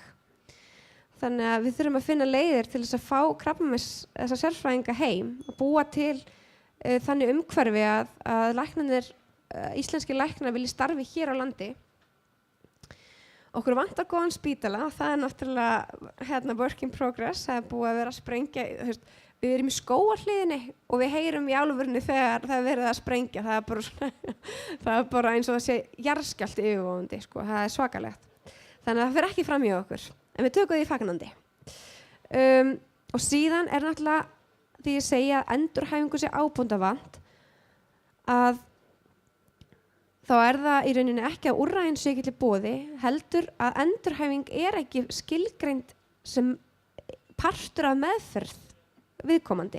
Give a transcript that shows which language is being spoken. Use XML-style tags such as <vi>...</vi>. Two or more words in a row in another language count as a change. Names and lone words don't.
<is>Þannig að við þurfum að finna leiðir til þess að fá þessa sérfræðinga heim og búa til þannig umhverfi að læknarnir, íslenskir læknar vilji starfi hér á landi. Okkur vantar góðan spítala og það er náttúrulega</is> <en>work in progress.</en> <is>Það er búið að vera að sprengja, við erum í skógarhliðinni og við heyrum í álfurni þegar það er verið að sprengja. Það er bara eins og það sé jarðskjálfti yfirvofandi, sko. Það er svakalegt. Þannig að það fer ekki fram hjá okkur. En við tökum því fagnandi. Og síðan er náttúrulega því ég segja að endurhæfingu sé ábóndavant að þá er það í rauninni ekki að úrræðin sé ekki til boði, heldur að endurhæfing er ekki skilgreind sem partur af meðferð viðkomandi.</is>